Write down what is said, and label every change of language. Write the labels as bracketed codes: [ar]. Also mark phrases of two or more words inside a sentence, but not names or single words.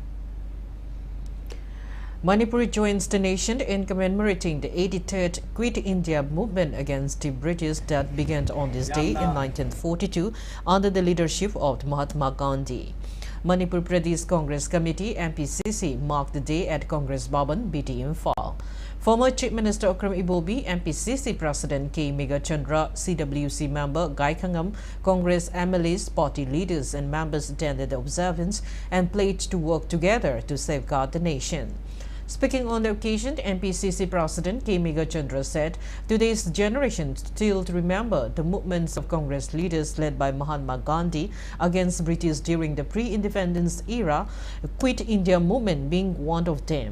[en] Manipur joins the nation in commemorating the 83rd Quit India movement against the British that began on this day in 1942 under the leadership of Mahatma Gandhi. Manipur Pradesh Congress Committee MPCC marked the day at Congress Bhavan, BT Imphal. Former Chief Minister Okram Ibobi, MPCC President K. Megachandra, CWC member Gai Khangam, Congress MLAs, party leaders and members attended the observance and pledged to work together to safeguard the nation. Speaking on the occasion, MPCC President K. Megachandra said, today's generation still remember the movements of Congress leaders led by Mahatma Gandhi against British during the pre-independence era, Quit India movement being one of them.